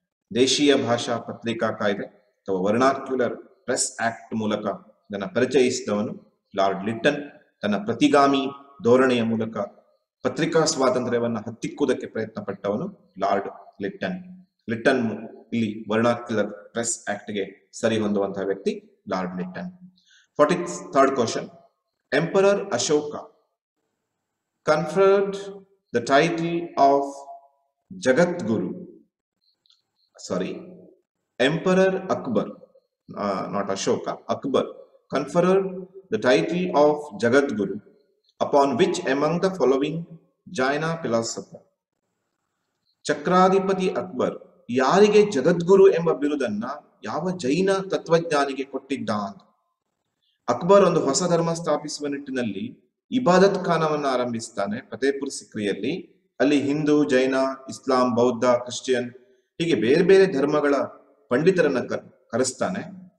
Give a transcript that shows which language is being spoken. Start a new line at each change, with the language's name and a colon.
Kannada: ದೇಶೀಯ ಭಾಷಾ ಪತ್ರಿಕಾ ಕಾಯ್ದೆ ಅಥವಾ ವರ್ನಾಕ್ಯುಲರ್ ಪ್ರೆಸ್ ಆಕ್ಟ್ ಮೂಲಕ ಇದನ್ನು ಪರಿಚಯಿಸಿದವನು ಲಾರ್ಡ್ ಲಿಟ್ಟನ್. ತನ್ನ ಪ್ರತಿಗಾಮಿ ಧೋರಣೆಯ ಮೂಲಕ ಪತ್ರಿಕಾ ಸ್ವಾತಂತ್ರ್ಯವನ್ನು ಹತ್ತಿಕ್ಕುವುದಕ್ಕೆ ಪ್ರಯತ್ನ ಪಟ್ಟವನು ಲಾರ್ಡ್ ಲಿಟ್ಟನ್. ಲಿಟ್ಟನ್ ಇಲ್ಲಿ ವರ್ನಾಕ್ಯುಲರ್ ಪ್ರೆಸ್ ಆಕ್ಟ್ಗೆ ಸರಿ ಹೊಂದುವಂತಹ ವ್ಯಕ್ತಿ lord Lytton.
English: 43rd question, emperor Ashoka conferred the title of Jagadguru. Sorry, Emperor Akbar, not Ashoka, Akbar conferred the title of Jagadguru upon which among the following Jaina philosopher?
Kannada: ಚಕ್ರಾಧಿಪತಿ Akbar ಯಾರಿಗೆ ಜಗದ್ಗುರು ಎಂಬ ಬಿರುದನ್ನ ಯಾವ ಜೈನ ತತ್ವಜ್ಞಾನಿಗೆ ಕೊಟ್ಟಿದ್ದ ಅಂತ. ಅಕ್ಬರ್ ಒಂದು ಹೊಸ ಧರ್ಮ ಸ್ಥಾಪಿಸುವ ನಿಟ್ಟಿನಲ್ಲಿ ಇಬಾದತ್ ಖಾನವನ್ನು ಆರಂಭಿಸ್ತಾನೆ ಫತೇಪುರ್ ಸಿಕ್ರಿಯಲ್ಲಿ. ಅಲ್ಲಿ ಹಿಂದೂ, ಜೈನ, ಇಸ್ಲಾಂ, ಬೌದ್ಧ, ಕ್ರಿಶ್ಚಿಯನ್ ಹೀಗೆ ಬೇರೆ ಬೇರೆ ಧರ್ಮಗಳ ಪಂಡಿತರನ್ನ ಕರೆಸ್ತಾನೆ.